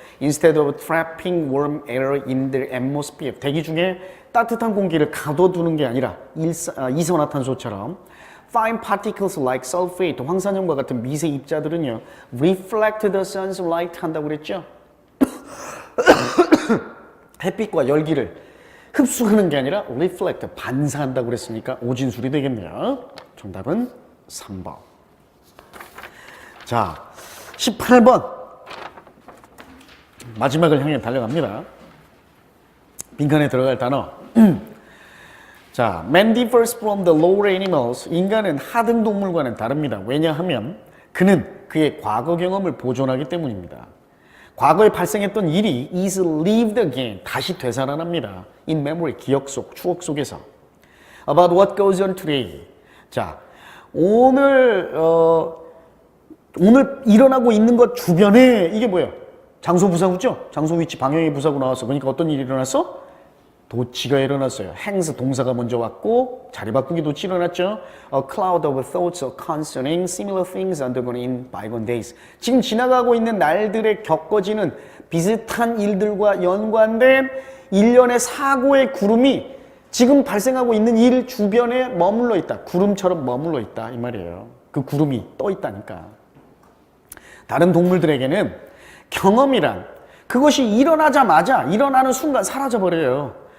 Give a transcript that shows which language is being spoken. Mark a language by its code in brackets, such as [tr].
[en] Instead of trapping warm air in the atmosphere, [ko] 대기 중에 따뜻한 공기를 가둬두는 게 아니라 이산화탄소처럼 [en] fine particles like sulfate, [ko] 황산염과 같은 미세 입자들은요 [en] reflect the sun's light [ko] 한다고 그랬죠? 햇빛과 열기를 흡수하는 게 아니라 reflect, 반사한다고 그랬으니까 오진술이 되겠네요. 정답은 3번. 자, 18번. 마지막을 향해 달려갑니다. 빈칸에 들어갈 단어. [en] 자, man differs from the lower animals. [ko] 인간은 하등 동물과는 다릅니다. 왜냐하면 그는 그의 과거 경험을 보존하기 때문입니다. 과거에 발생했던 일이 [en] is lived again. [ko] 다시 되살아납니다. [en] in memory, [ko] 기억 속, 추억 속에서. [en] About what goes on today. [ko] 자, 오늘 일어나고 있는 것 주변에 이게 뭐예요? 장소 부사구죠? 장소 위치 방향의 부사구 나왔어. 그러니까 어떤 일이 일어났어? 도치가 일어났어요. hangs 동사가 먼저 왔고 자리 바꾸기 도치 일어났죠. [en] A cloud of thoughts concerning similar things undergone in bygone days. [ko] 지금 지나가고 있는 날들에 겪어지는 비슷한 일들과 연관된 일련의 사고의 구름이 지금 발생하고 있는 일 주변에 머물러 있다. 구름처럼 머물러 있다 이 말이에요. 그 구름이 떠 있다니까. 다른 동물들에게는 경험이란 그것이 일어나자마자 일어나는 순간 사라져버려요.